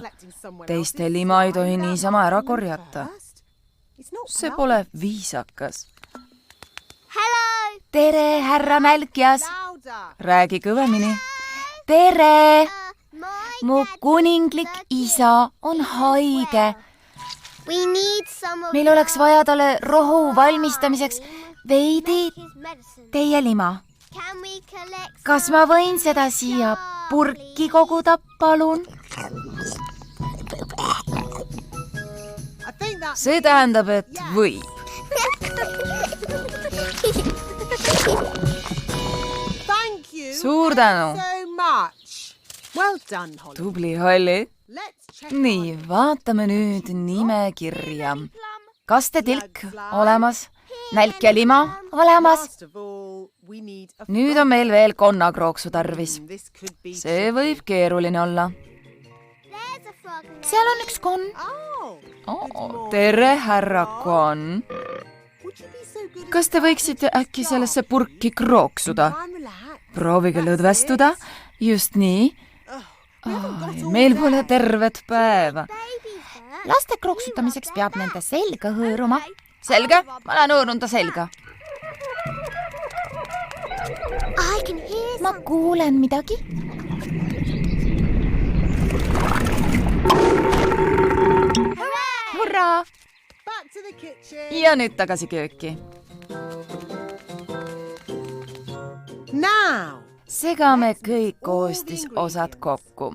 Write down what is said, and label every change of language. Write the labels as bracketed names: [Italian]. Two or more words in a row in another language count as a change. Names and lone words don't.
[Estonian] Teiste lima ei tohi niisama ära korjata. See pole viisakas. [English] Hello. [Estonian] tere, härra Nälkjas. Räägi kõvemini. tere! Mu kuninglik isa on haige. [English] We need some of [Estonian] Meil oleks vaja talle rohu valmistamiseks veidi teie lima. [English] Can we collect [Estonian] Kas ma võin seda siia purki koguda, palun? See tähendab, et võib. Suur tänu. Tubli, Holly. Nii, vaatame nüüd nimekirja. Kastetilk olemas, nälk ja lima olemas. Nüüd on meil veel konnakrooksu tarvis. See võib keeruline olla. [English] There's a frog. [Estonian] Seal on üks konn. Tere, härra Konn. Kas te võiksite äkki sellesse purki krooksuda? Proovige lõdvestuda. Just nii. Meil pole tervet päeva. Laste krooksutamiseks peab nende selga hõõruma. Selge, ma lähen hõõrun ta selga. [English] I can hear [Estonian] Ma kuulen midagi. Hurraa! Ja nüüd tagasi kööki. Segame kõik koostisosad kokku.